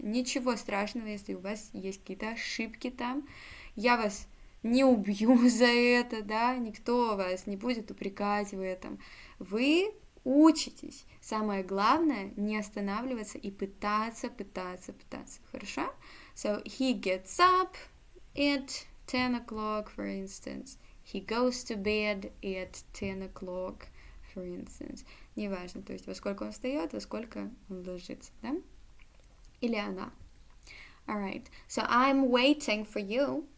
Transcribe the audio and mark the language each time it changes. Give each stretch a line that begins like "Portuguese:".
Russian: Ничего страшного, если у вас есть какие-то ошибки там. Я вас не убью за это, да, никто вас не будет упрекать в этом. Вы учитесь. Самое главное не останавливаться и пытаться. Хорошо?
English: So he gets up at 10 o'clock, for instance. He goes to bed at 10 o'clock, for instance.
Russian: Неважно, то есть во сколько он встает, во сколько он ложится, да? Или она.
English: Alright, so I'm waiting for you.